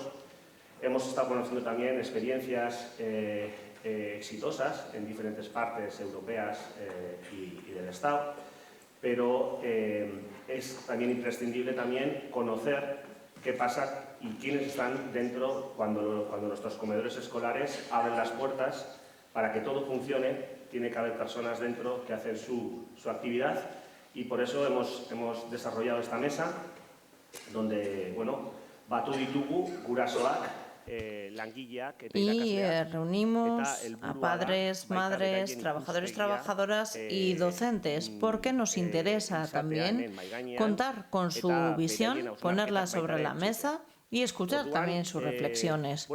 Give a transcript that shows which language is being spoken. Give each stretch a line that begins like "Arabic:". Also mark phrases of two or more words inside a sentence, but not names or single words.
Spanish: Hemos estado conociendo también experiencias exitosas en diferentes partes europeas y del Estado, pero es también imprescindible también conocer qué pasa y quiénes están dentro cuando nuestros comedores escolares abren las puertas. Para que todo funcione, tiene que haber personas dentro que hacen su actividad y por eso hemos desarrollado esta mesa donde,
Basque: bueno, batu ditugu gurasoak,
Spanish: y reunimos a padres, madres, trabajadores, trabajadoras y docentes, porque nos interesa también contar con su visión, ponerla sobre la mesa y escuchar también sus reflexiones.